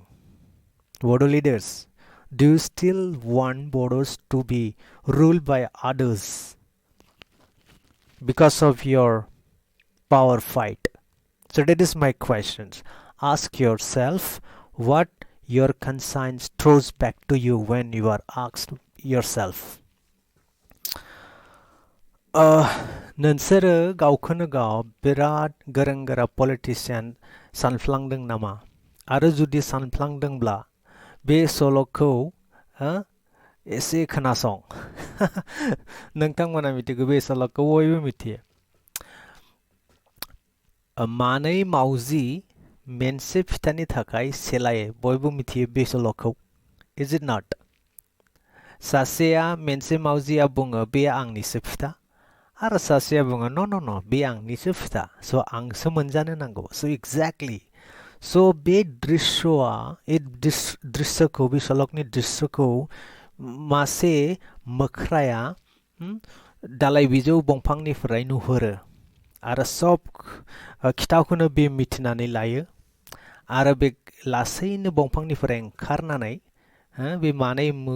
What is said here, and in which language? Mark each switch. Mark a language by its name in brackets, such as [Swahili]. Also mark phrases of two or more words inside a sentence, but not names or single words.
[English] Bodo leaders, do you still want Bodos to be ruled by others because of your power fight? So that is my questions. Ask yourself what your conscience throws back to you when you are asked yourself. [Bodo] नोंसोरो गावखौनो गाव बिराद गोरों गोरा पलिटिशियान सानफ्लांदों नामा आरो जुदि सानफ्लांदोंब्ला बे सल'खौ एसे खोनासं नोंथांमोना मिथिगौ बे सल'खौ बयबो मिथियो मानै मावजि मोनसे फिथानि थाखाय सेलायो बयबो मिथियो बे सल'खौ [English] is it not [Bodo] सासेया मोनसे मावजिया बुङो बे आंनिसो फिथा आरो सासेया बुङो no बे आंनिसो फिथा so आंसो मोनजानो नांगौ [English] so exactly so [Bodo] बे दृश्यखौ बे सल'कनि दृश्यखौ मासे मोख्राया दालाय बिजौ दंफांनिफ्राय नुहुरो आरो सब खिथाखौनो बे मिथिनानै लायो आरो बे लासैनो दंफांनिफ्राय ओंखारनानै बे मानै